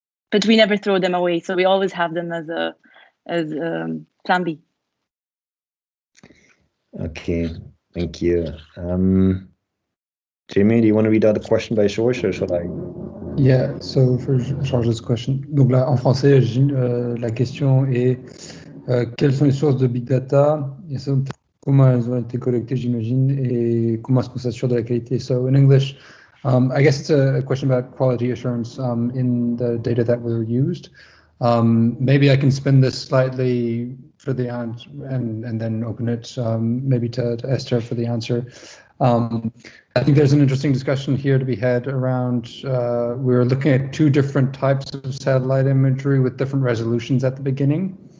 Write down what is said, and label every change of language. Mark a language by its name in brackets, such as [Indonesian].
[English] But we never throw them away, so we always have them as plan B. Okay, thank you. Jamie, do you want to read out the question by George, or shall I? Yeah, so for George's question. [French] Donc là, en français, la question est quelles sont les sources de big data et comment elles ont été collectées, j'imagine, et comment est-ce qu'on s'assure de la qualité. [English] So in English, I guess it's a question about quality assurance in the data that were used. Maybe I can spin this slightly for the answer and then open it maybe to Esther for the answer. I think there's an interesting discussion here to be had around, we're looking at two different types of satellite imagery with different resolutions at the beginning.